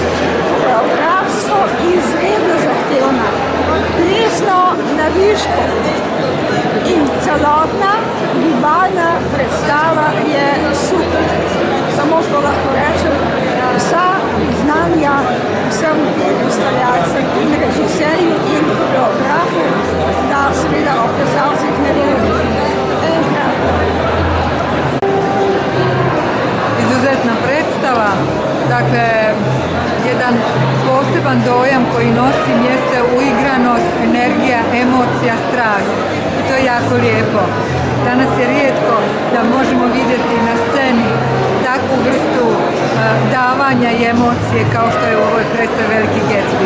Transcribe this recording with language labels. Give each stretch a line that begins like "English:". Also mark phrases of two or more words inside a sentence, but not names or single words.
Slovenian: Koreografsko izredno zahtevna, plesno na višku in celotna gibalna predstava je super. Samo što lahko rečem, vsa znanja vsem ustvarjalcem in režiserju in koreografu, da seveda o plesalcih ne govorim. Enkrat.
Croatian: Izuzetna predstava, dakle, jedan poseban dojam koji nosi mjeste uigranost, energija, emocija, strast. I to je jako lijepo. Danas je rijetko da možemo vidjeti na sceni takvu vrstu davanja i emocije kao što je u ovoj predstavi Veliki Gatsby.